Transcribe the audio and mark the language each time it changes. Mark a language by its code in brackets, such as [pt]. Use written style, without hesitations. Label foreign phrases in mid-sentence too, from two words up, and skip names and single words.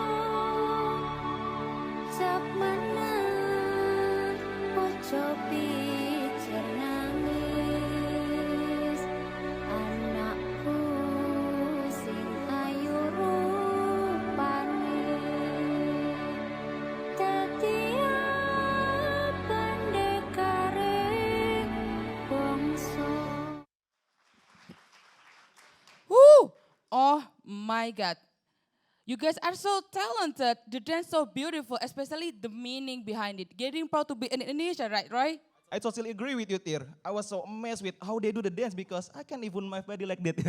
[jv] Sak menan poco pijer nangis Anakku sing ayu rupane Tetiap pendekare bangsa [en] Woo! Oh my God. You guys are so talented. The dance so beautiful, especially the meaning behind it. Getting proud to be in Indonesia, right, Roy? I totally agree with you, Tir. I was so amazed with how they do the dance because I can't even move my body like that.